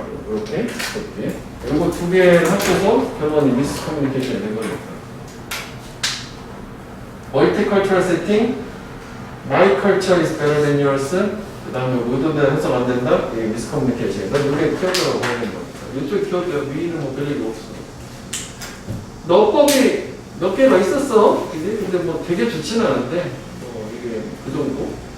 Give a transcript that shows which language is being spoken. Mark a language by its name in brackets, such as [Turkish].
[Korean] 이렇게. 이렇게. 이거 두 개를 합쳐서 결론이 미스커뮤니케이션이 된 거니까. [English] 멀티컬처럴 세팅, my culture is better than yours. [Korean] 그 다음에 의도된 해석 안 된다. 이게 미스커뮤니케이션. 난 이게 키워드라고 하는 거니까. 이쪽 키워드가 위는 뭐 별일이 없어. 너법이 몇 개가 있었어. 근데 뭐 되게 좋지는 않은데, 이게 그 정도.